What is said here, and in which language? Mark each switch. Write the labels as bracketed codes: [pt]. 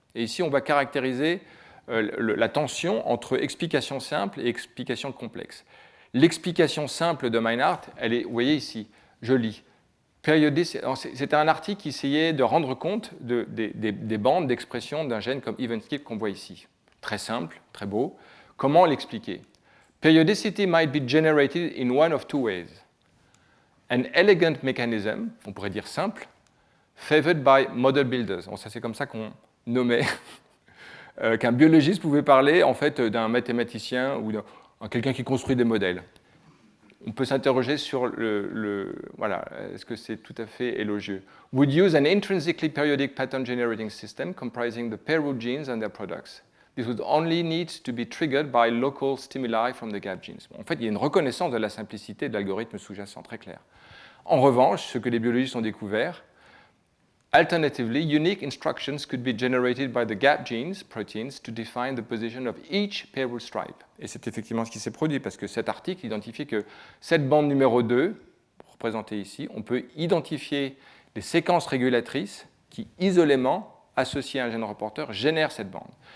[fr] Et ici, on va caractériser la tension entre explication simple et explication complexe. L'explication simple de Meinhardt, elle est, vous voyez ici, je lis. C'était un article qui essayait de rendre compte des bandes d'expression d'un gène comme event skip qu'on voit ici. Très simple, très beau. Comment l'expliquer? [en] Periodicity might be generated in one of two ways. An elegant mechanism, [fr] on pourrait dire simple, [en] favored by model builders. [fr] Bon, ça, c'est comme ça qu'on nommait qu'un biologiste pouvait parler en fait d'un mathématicien ou d'un quelqu'un qui construit des modèles. On peut s'interroger sur voilà, est-ce que c'est tout à fait élogieux? [en] Would use an intrinsically periodic pattern generating system comprising the pair root genes and their products. This would only need to be triggered by local stimuli from the gap genes. [fr] En fait, il y a une reconnaissance de la simplicité de l'algorithme sous-jacent très clair. En revanche, ce que les biologistes ont découvert, [en] alternatively, unique instructions could be generated by the gap genes, proteins, to define the position of each pair root stripe. [fr] Et c'est effectivement ce qui s'est produit, parce que cet article identifie que cette bande numéro 2, représentée ici, on peut identifier les séquences régulatrices qui, isolément, associées à un gène reporter, génèrent cette bande.